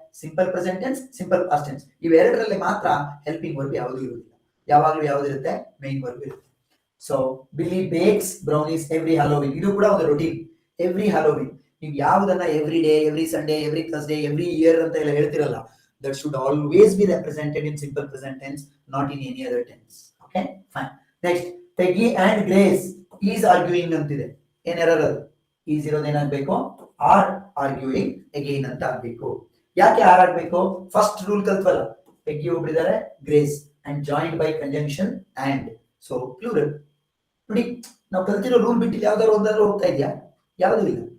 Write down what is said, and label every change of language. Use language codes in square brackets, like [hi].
[kn] Simple present tense, simple past tense. ಇವೆರಡರಲ್ಲಿ ಮಾತ್ರ helping verb ಯಾವುದು ಇರುವುದಿಲ್ಲ. ಯಾವಾಗಲೂ ಯಾವ್ದಿರುತ್ತೆ? ಮೈನ್ ವರ್ಬ್ ಇರುತ್ತೆ. [en] so Billy bakes brownies every Halloween, [kn] ಇದು ಕೂಡ ಒಂದು ರೊಟೀನ್. ಎವ್ರಿ ಹ್ಯಾಲೋವಿನ್, ನೀವು ಯಾವುದನ್ನ every day, every Sunday, every Thursday, every year ಅಂತ ಎಲ್ಲ ಹೇಳ್ತಿರಲ್ಲ, [en] that should always be represented in simple present tense, not in any other tense. Okay, fine. Next, Peggy and Grace is arguing [kn] ಅಂತಿದೆ. ಏನ್ error ಅದು? Is ಇರೋದು ಏನಾಗಬೇಕು? [en] are arguing again [kn] ಅಂತ ಆಗ್ಬೇಕು. ಯಾಕೆ ಆರ್ ಆಗ್ಬೇಕು? First rule ಕಲ್ತ್ವಲ್ಲ, ಪೆಗ್ಗಿ ಒಬ್ರಿದ್ದಾರೆ, grace and joined by conjunction and, so plural. ನೋಡಿ, ನಾವು ಕಲ್ತಿರೋ ರೂಲ್ ಬಿಟ್ಟು ಯಾವ್ದಾದ್ರು ಒಂದಾದ್ರು ಹೋಗ್ತಾ ಇದೆಯಾ? ಯಾವ್ದು ಇಲ್ಲ.